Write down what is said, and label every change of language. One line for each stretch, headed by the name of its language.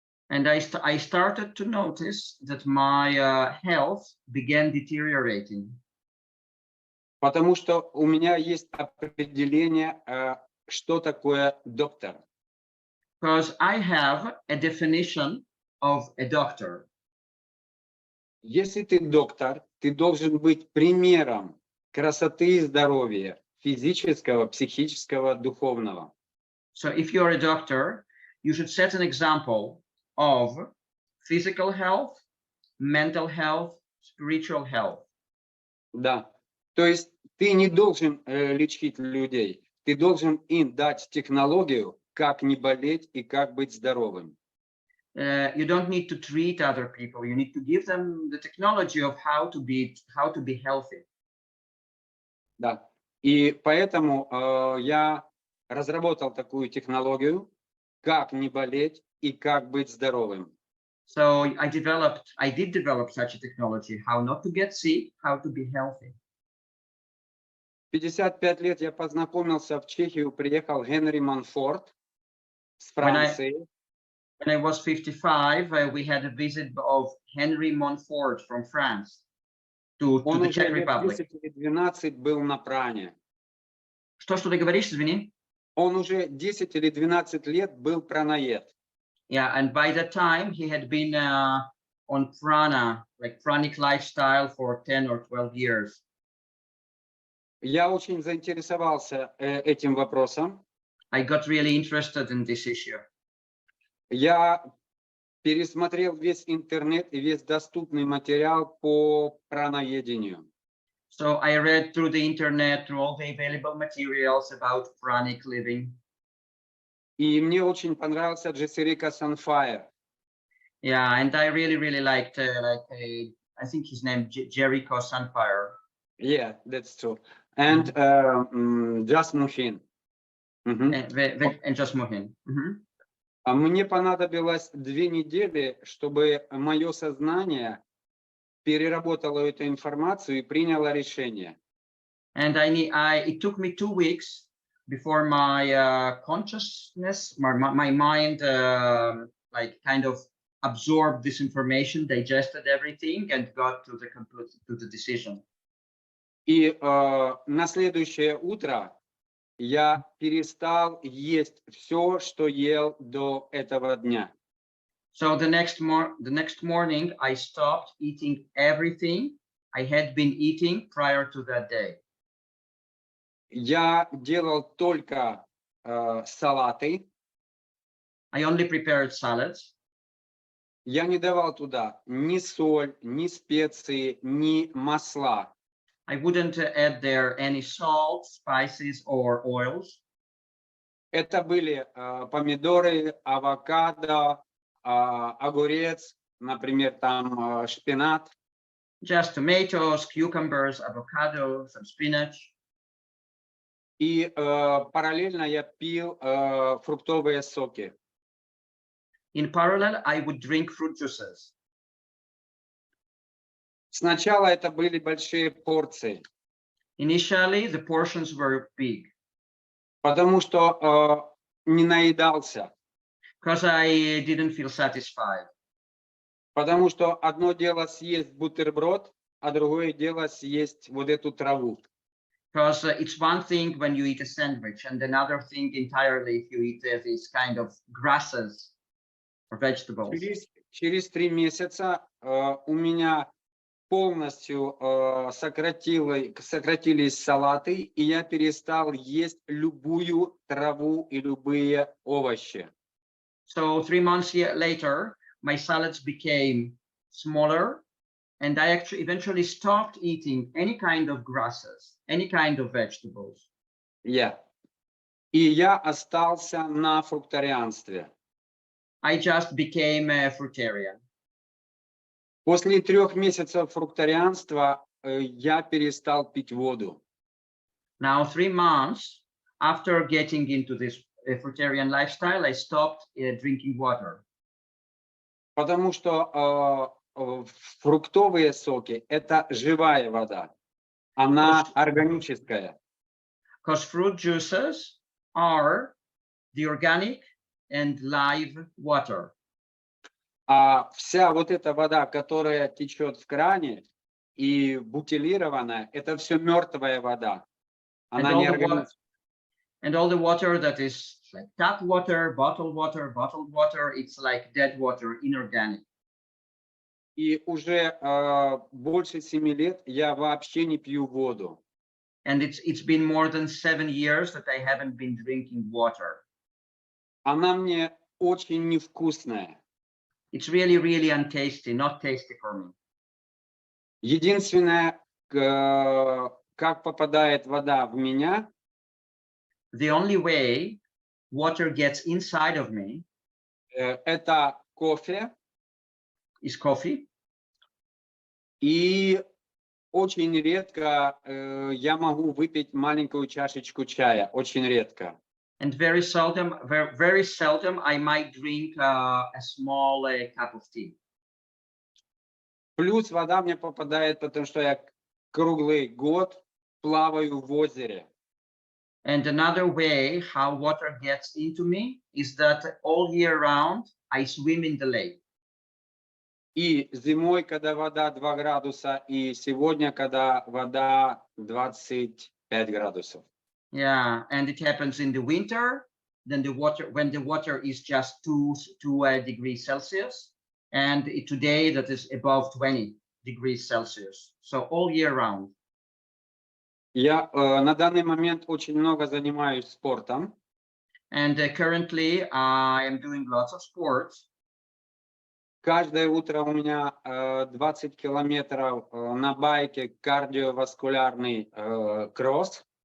English: And I started to notice that my health began deteriorating.
Russian: Потому что у меня есть определение, что такое доктор.
English: Because I have a definition of a doctor.
Russian: Если ты доктор, ты должен быть примером красоты и здоровья физического, психического, духовного.
English: So if you're a doctor, you should set an example of physical health, mental health, spiritual health.
Russian: Да. То есть ты не должен лечить людей, ты должен им дать технологию, как не болеть и как быть здоровым.
English: You don't need to treat other people. You need to give them the technology of how to be healthy.
Russian: Да. И поэтому я разработал такую технологию, как не болеть и как быть здоровым.
English: So I did develop such a technology, how not to get sick, how to be healthy.
Russian: 55 лет я познакомился в Чехию, приехал Генри Монфорт с
English: When I
Russian: Франции.
English: when I was 55, we had a visit of Henry Montfort from France to
Russian: Он
English: the
Russian: уже
English: Czech
Russian: лет
English: Republic.
Russian: 10 или 12 был на пране. Что ты говоришь, извини? Он уже 10 или 12 лет был праноед.
English: Yeah, and by that time he had been on prana, like pranic lifestyle for 10 or 12 years.
Russian: Я очень заинтересовался этим вопросом.
English: I got really interested in this issue.
Russian: Я пересмотрел весь интернет и весь доступный материал по праноедению.
English: So I read through the internet, through all the available materials about pranic living.
Russian: И мне очень понравился Джессерика Санфайр.
English: Yeah, and I really liked I think his name Jericho Sunfire. Yeah, that's true. And Just Muhin. And just Mohin.
Russian: А мне понадобилось 2 недели, чтобы мое сознание переработало эту информацию и приняло решение.
English: And it took me 2 weeks before my consciousness, my mind, like kind of absorbed this information, digested everything, and got to the decision.
Russian: И на следующее утро я перестал есть все, что ел до этого дня.
English: So the next morning, I stopped eating everything I had been eating prior to that day.
Russian: Я делал только салаты.
English: I only prepared salads.
Russian: Я не давал туда ни соль, ни специи, ни масла.
English: I wouldn't add there any salt, spices, or oils.
Russian: Это были помидоры, авокадо, огурец, например, там шпинат.
English: Just tomatoes, cucumbers, avocado, some spinach.
Russian: И параллельно я пил фруктовые соки.
English: In parallel, I would drink fruit juices.
Russian: Сначала это были большие порции,
English: Initially, the portions were big
Russian: потому что не наедался.
English: because I didn't feel satisfied.
Russian: Потому что одно дело съесть бутерброд, а другое дело съесть вот эту траву.
English: Because it's one thing when you eat a sandwich, and another thing entirely if you eat these kind of grasses or vegetables.
Russian: Через 3 месяца у меня полностью сократились салаты, и я перестал есть любую траву и любые овощи.
English: So 3 months later, my salads became smaller, and I actually eventually stopped eating any kind of grasses, any kind of vegetables.
Russian: И я остался на фруктарианстве.
English: I just became a fruitarian.
Russian: После 3 месяцев фруктарианства я перестал пить воду.
English: Now, 3 months after getting into this fruitarian lifestyle, I stopped drinking water.
Russian: Потому что фруктовые соки – это живая вода. Она органическая.
English: Because fruit juices are the organic and live water.
Russian: А вся вот эта вода, которая течет в кране и бутилированная, это все мертвая вода. Она не органическая.
English: And all the water that is like tap water, bottled water, it's like dead water, inorganic.
Russian: И уже больше 7 лет я вообще не пью воду.
English: And it's been more than 7 years that I haven't been drinking water.
Russian: Она мне очень невкусная.
English: It's really untasty, not tasty for me.
Russian: Единственное, как попадает вода в меня,
English: The only way water gets inside of me
Russian: это кофе.
English: is coffee.
Russian: И очень редко я могу выпить маленькую чашечку чая. Очень редко.
English: And very seldom I might drink a small cup of tea.
Russian: Плюс вода мне попадает, потому что я круглый год плаваю в озере.
English: And another way how water gets into me is that all year round I swim in the lake.
Russian: И зимой, когда вода 2 градуса, и сегодня, когда вода 25 градусов.
English: Yeah, and it happens in the winter, then when the water is just 2 degrees Celsius, and today that is above 20 degrees Celsius. So all year round.
Russian: Я на данный момент очень много занимаюсь спортом.
English: And currently I am doing lots of sports.
Russian: Каждое утро у меня 20 километров на байке, кардиоваскулярный кросс.